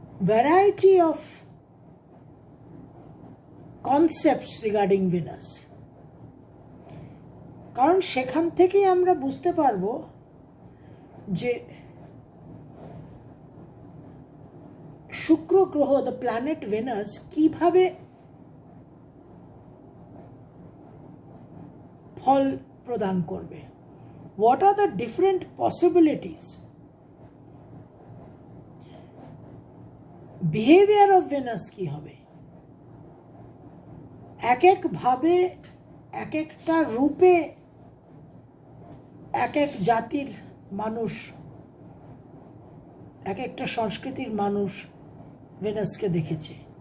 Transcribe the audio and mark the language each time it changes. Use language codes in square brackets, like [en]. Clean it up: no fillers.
[en] variety of concepts regarding Venus, [bn] কারণ সেখান থেকেই আমরা বুঝতে পারবো যে শুক্র গ্রহ, দ্য প্ল্যানেট ভেনাস, কিভাবে ফল প্রদান করবে। [en] What are the different possibilities? Behaviour of Venus [bn] কি হবে, এক এক ভাবে এক একটা রূপে এক এক জাতির মানুষ, এক একটা সংস্কৃতির মানুষ ভেনাসকে দেখেছে।